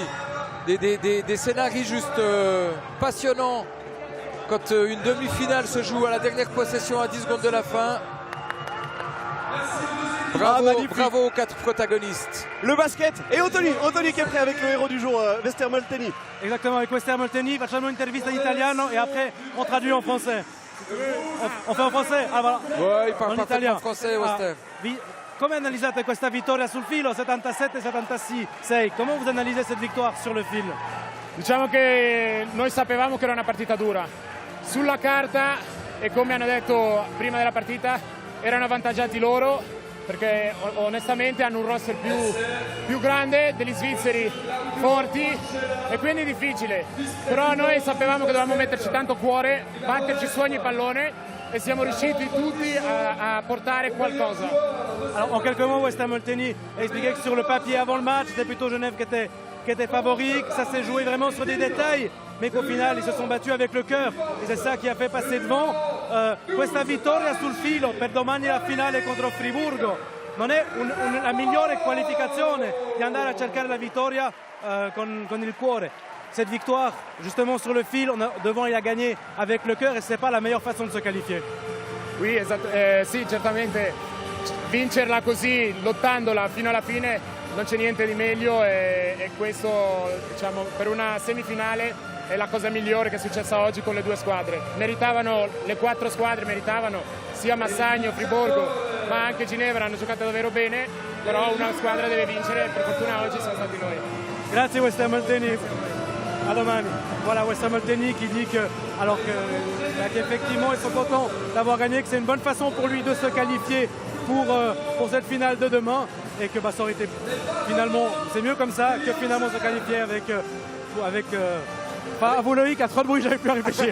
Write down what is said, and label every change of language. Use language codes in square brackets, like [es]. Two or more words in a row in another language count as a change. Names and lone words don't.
[fr] Des scénarios juste passionnants quand une demi-finale se joue à la dernière possession à 10 secondes de la fin. Bravo aux 4 protagonistes. Le basket et Anthony qui est prêt avec le héros du jour, Wester Mosteny. Exactement, avec Wester Mosteny, [it] facciamo un'intervista in italiano [fr] et après on traduit en français. On fait en français? Ah voilà. Ouais, il parle parfaitement français, Wester. [it] Come analysate questa vittoria sul filo 77-76? [fr] Comment vous analysez cette victoire sur le fil? [it] Diciamo che noi sapevamo che era una partita dura. Sulla carta e come hanno detto prima della partita erano avvantaggiati loro perché onestamente hanno un roster più grande, degli svizzeri forti e quindi difficile. Però noi sapevamo che dovevamo metterci tanto cuore, batterci su ogni pallone et siamo riusciti tutti à portare qualcosa. [fr] Alors en quelques mots, Wester Mosteny a expliqué que sur le papier avant le match, c'était plutôt Genève qui était favori, que ça s'est joué vraiment sur des détails, mais qu'au final ils se sont battus avec le cœur et c'est ça qui a fait passer devant. [it] Questa vittoria sul filo per domani la finale contro Friburgo non è la migliore qualificazione di andare a cercare la vittoria con il cuore. [fr] cette victoire, justement sur le fil, devant il a gagné avec le cœur et ce n'est pas la meilleure façon de se qualifier. Oui, [it] esatto. Sì, certamente vincerla così, lottandola fino alla fine, non c'è niente di meglio e questo, diciamo, per una semifinale è la cosa migliore che è successa oggi con le due squadre. Meritavano, le 4 squadre meritavano, sia Massagno, Friburgo, ma anche Ginevra hanno giocato davvero bene, però una squadra deve vincere e per fortuna oggi siamo stati noi. Grazie West Hamilton. [fr] À domani. Voilà, West Hamilton qui dit que, alors qu'effectivement ils sont contents d'avoir gagné, que c'est une bonne façon pour lui de se qualifier pour cette finale de demain et que ça aurait été finalement, c'est mieux comme ça que finalement se qualifier avec à vous Loïc, à trop de bruit, j'avais plus à réfléchir.